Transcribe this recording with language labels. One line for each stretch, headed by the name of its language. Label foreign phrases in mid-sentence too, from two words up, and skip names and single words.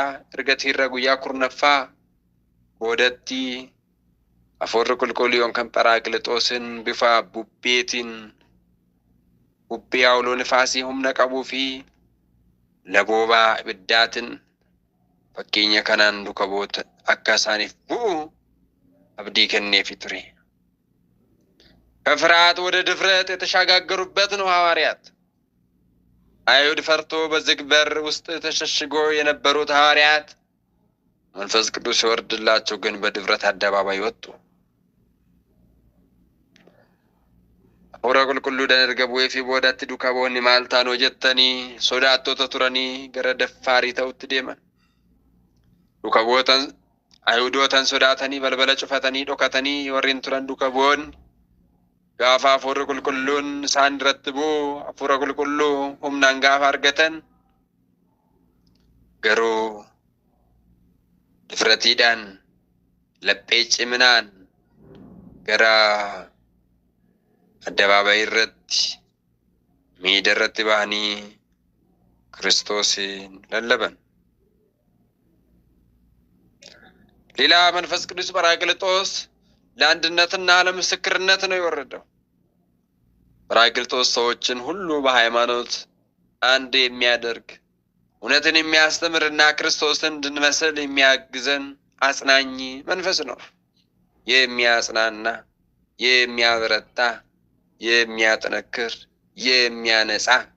Oromo: Ergatiirraa guyyaa 10ffaa boodatti hafuurri qulqulluun kan ጰራቅሊጦስን bifa bubbeetiin bubbee hawloo nifaasii humna qabuu fi laboobaa ibiddaatiin fakkeenya kanaan duka boota akka isaaniif bu'u abdii kenneefi ture.
Amharic: ከፍርሃት ወደ ድፍረት የተሻጋገሩበት ነው ሐዋርያት። አይሁድ ፈርቶ በዝግ በር ውስጥ ተሸሽጎ የነበሩት ሐዋርያት መንፈስ ቅዱስ ሲወርድላቸው ግን በድፍረት አደባባይ ወጡ።
Oromo: hafuura qulqulluudhaan erga bu'ee fi boodatti duka boonni maal taanoo jettanii sodaattoota turanii gara daffaarii ta'utti deeman. Duka bootan ayhuudootan sodaatanii balbala cufatanii dhokatanii warreen turan duka boonni gaafa hafuurri qulqulluun isaan irratti bu'u hafuura qulqulluu humnaan gaafa argatan garuu difratiidhaan laphee ciminaan gara addabaabaayii irratti miida irratti bahanii Kiristoosin lallaban.
Amharic: ሌላ መንፈስ ቅዱስ ጰራቅሊጦስ ለአንድነትና ለምስክርነት ነው የወረደው። ጰራቅሊጦስ ሰዎችን ሁሉ በሃይማኖት አንድ የሚያደርግ እውነትን የሚያስተምርና ክርስቶስን እንድንመስል የሚያግዘን አጽናኝ መንፈስ ነው። የሚያጽናና የሚያበረታ የሚያጠነክር የሚያነጻ